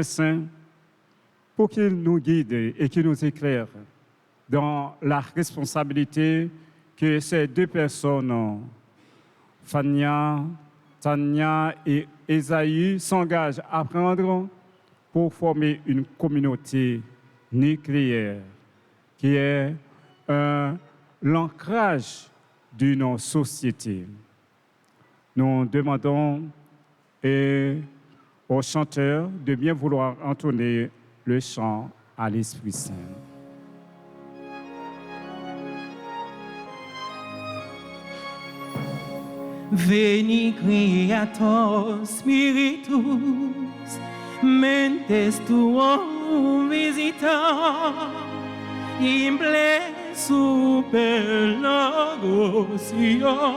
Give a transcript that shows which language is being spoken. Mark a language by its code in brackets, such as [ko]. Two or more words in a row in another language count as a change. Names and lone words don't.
[fr] Saint pour qu'il nous guide et qu'il nous éclaire dans la responsabilité que ces deux personnes, Fania, Tania et Esaïe, s'engagent à prendre pour former une communauté nucléaire qui est l'ancrage d'une société. Nous demandons aux chanteurs de bien vouloir entonner le chant à l'Esprit Saint. [la] Veni Creator Spiritus, mentes tuum visita, imple super logosio,